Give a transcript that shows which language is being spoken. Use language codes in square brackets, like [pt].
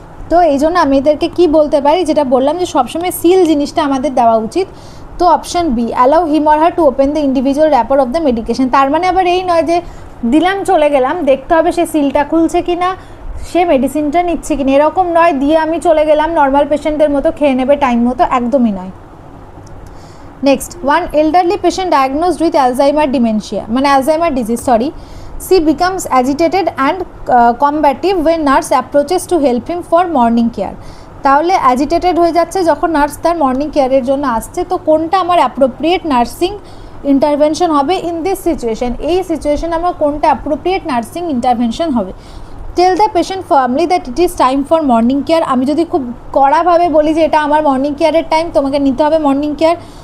[bn] তো এই জন্য আমি এদেরকে কী বলতে পারি, যেটা বললাম যে সবসময় সিল জিনিসটা আমাদের দেওয়া উচিত। [en] তো option B, allow him or her to open the individual wrapper of the medication. [bn] তার মানে আবার এই নয় যে দিলাম চলে গেলাম, দেখতে হবে সে সিলটা খুলছে কি না, সে মেডিসিনটা নিচ্ছে কিনা, এরকম নয় দিয়ে আমি চলে গেলাম নর্মাল পেশেন্টের মতো খেয়ে নেবে টাইম মতো, একদমই নয়। [en] Next, one elderly patient diagnosed with Alzheimer dementia, মানে Alzheimer disease sorry, she becomes agitated and combative when nurse approaches to help him for morning care। [bn] তাহলে অ্যাজিটেটেড হয়ে যাচ্ছে যখন নার্স তার মর্নিং কেয়ারের জন্য আসছে। তো কোনটা আমার অ্যাপ্রোপ্রিয়েট নার্সিং ইন্টারভেনশন হবে [en] in this situation, [bn] এই সিচুয়েশন আমার কোনটা অ্যাপ্রোপ্রিয়েট নার্সিং ইন্টারভেনশন হবে। [en] tell the patient firmly that it is time for morning care, [bn] আমি যদি খুব কড়াভাবে বলি যে এটা আমার মর্নিং কেয়ারের টাইম, তোমাকে নিতে হবে মর্নিং কেয়ার।